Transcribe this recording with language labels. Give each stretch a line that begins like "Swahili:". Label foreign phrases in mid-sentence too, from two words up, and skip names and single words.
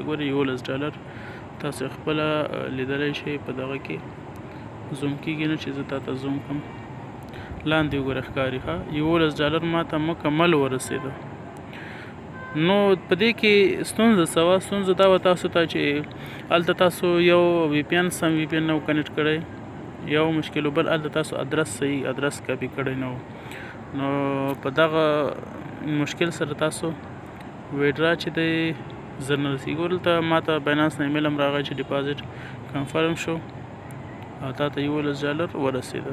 Pashto: ګورئ $11 تاسو خپله لیدلی شئ په دغه کې زوم کېږي نه چې زه تاته زوم کړم، لاندې وګوره ښکاري ښه $11 ما ته مکمل ورسېده. نو په دې کې ستونزه څه وه؟ ستونزه دا وه تاسو ته چې هلته تاسو یو VPN سم VPN نه و کنیکټ کړی، یو مشکل و، بل هلته تاسو ادرس صحیح ادرس کاپي کړی نه و. نو په دغه مشکل سره تاسو ویډرا چې دی زر نه رسېږي. دلته ما ته باینانس نه ایمیل هم راغی چې
English: deposit confirm
Pashto: شو او تا ته $11 ورسېده.